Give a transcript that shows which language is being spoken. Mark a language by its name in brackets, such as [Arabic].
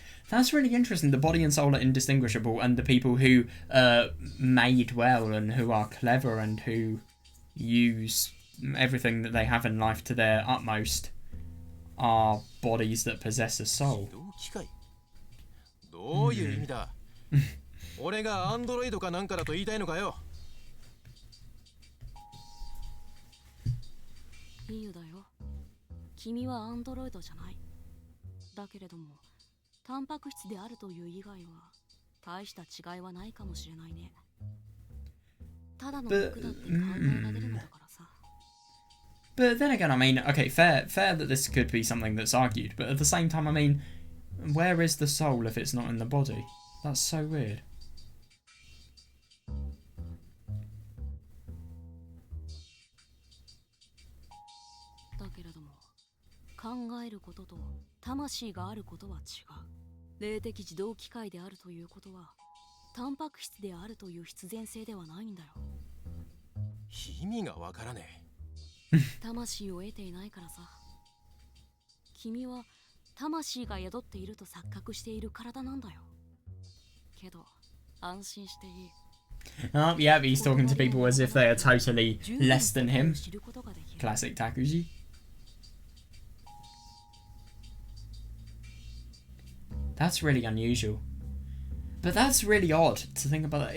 [English] That's really interesting. The body and soul are indistinguishable, and the people who are made well and who are clever and who use everything that they have in life to their utmost are bodies that possess a soul. [Japanese] 機械どういう意味だ俺がアンドロイドかなんかだと言いたいのかよいいよだよ。君はアンドロイドじゃない。だけれども、タンパク質であるという以外は大した違いはないかもしれないね。ただの肉だって考えられるのだからさ。 [English] But then again, I mean, okay, fair that this could be something that's argued, but at the same time, I mean, where is the soul if it's not in the body? That's so weird. [Japanese] だけれども、考えることと魂があることは違う。霊的自動機械であるということは、タンパク質であるという必然性ではないんだよ。意味がわからねえ。魂を得ていないからさ。君は魂が宿っていると錯覚している体なんだよ。けど安心していい。 [English] Oh, yeah, he's talking to people as if they are totally less than him. Classic Takuji. That's really unusual. But that's really odd to think about that.